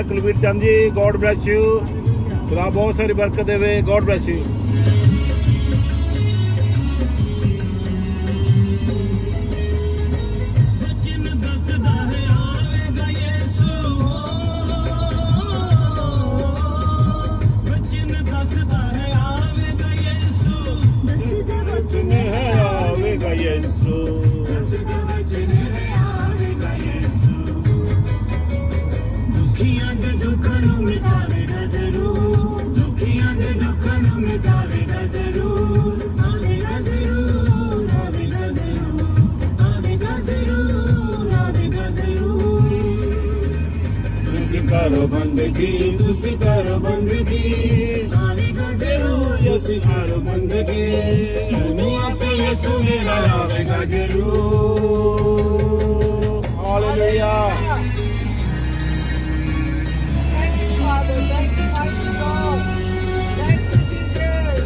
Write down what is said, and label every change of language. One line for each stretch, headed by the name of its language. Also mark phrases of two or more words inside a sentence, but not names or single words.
Punjabi: ਕੁਲਵੀਰ ਚੰਦ ਜੀ,
English: God bless you,
Punjabi: ਖੁਦਾ ਬਹੁਤ ਸਾਰੀ ਬਰਕਤ ਦੇਵੇ।
English: God bless you.
Punjabi: ਵਚਨ ਦੱਸਦਾ ਹੈ ਆਵੇਗਾ ਯਿਸੂ ਵਚਨ ਦੱਸਦਾ ਹੈ ਆਵੇਗਾ ਯਿਸੂ ਦੱਸਦਾ ਵਚਨ ਹੈ ਆਵੇਗਾ ਯਿਸੂ। ਦੱਸਦਾ ਵਚਨ ਹੈ ਆਵੇਗਾ ਯਿਸੂ ਦੁਖੀਆਂ ਦੇ ਦੁੱਖਾਂ ਨੂੰ ਮਿਟਾਵੇਗਾ ਜ਼ਰੂਰ ਦੁਖੀਆਂ ਦੇ ਦੁੱਖਾਂ ਨੂੰ ਮਿਟਾਵੇਗਾ ਜ਼ਰੂਰ ਆਵੇਗਾ ਜ਼ਰੂਰ ਆਵੇਗਾ ਜ਼ਰੂਰ ਆਵੇਗਾ ਜ਼ਰੂਰ ਆਵੇਗਾ ਜ਼ਰੂਰ ਤੁਸੀਂ ਕਰੋ ਬੰਦਗੀ ਆਵੇਗਾ ਜ਼ਰੂਰ ਯਿਸੂ ਕਰੋ ਬੰਦਗੀ ਦੁਨੀਆ ਪੇ ਯਿਸੂ ਮੇਰਾ ਆਵੇਗਾ ਜ਼ਰੂਰ ਹਾਲੇਲੂਇਆ।
English: Thank you, Father. Thank you, mighty God. Thank you, Jesus.